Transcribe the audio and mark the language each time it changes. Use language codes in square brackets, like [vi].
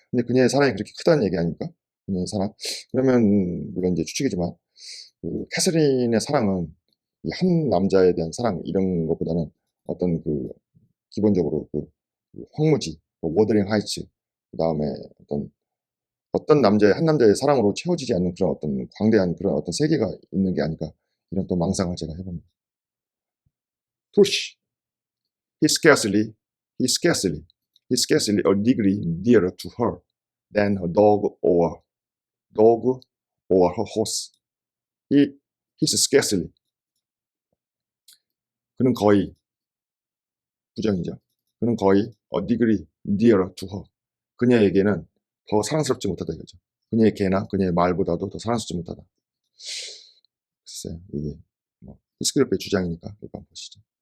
[ko] 근데 그녀의 사랑이 그렇게 크다는 얘기 아닙니까? 그녀의 사랑. 그러면 물론 이제 추측이지만 그 캐서린의 사랑은 이 한 남자에 대한 사랑 이런 것보다는 어떤 그 기본적으로 그 황무지, 워더링 하이츠, 그 다음에 한 남자의 사랑으로 채워지지 않는 그런 어떤 광대한 그런 어떤 세계가 있는 게 아닐까, 이런 또 망상을 제가 해봅니다. [en] Push. He's scarcely a degree dearer to her than her dog or her horse. He's scarcely. [ko] 그는 거의, 부정이죠. [en] 그는 거의 a degree dearer to her. [ko] 그녀에게는 더 사랑스럽지 못하다 이거죠. 그녀의 개나 그녀의 말보다도 더 사랑스럽지 못하다. 글쎄요, 이게 뭐 히스클리프의 주장이니까 일단 보시죠.